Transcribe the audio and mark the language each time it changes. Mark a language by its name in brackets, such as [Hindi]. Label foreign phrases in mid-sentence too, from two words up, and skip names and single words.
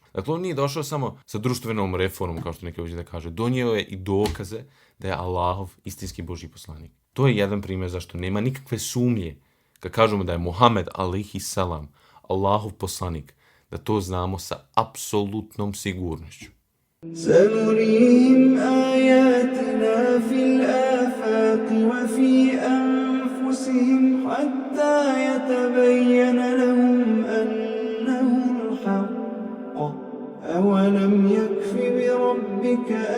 [Bosnian] Dakle, on nije došao samo sa društvenom reformom, kao što neki ovdje da kaže, donio je i dokaze da je Allahov istinski Božji poslanik. To je jedan primjer zašto nema nikakve sumnje kad kažemo da je Muhammed a.s. Allahov poslanik, da to znamo sa apsolutnom sigurnošću. [Arabic] سنريهم آياتنا في الآفاق وفي أنفسهم حتى يتبين لهم أنه الحق أولم يكف بربك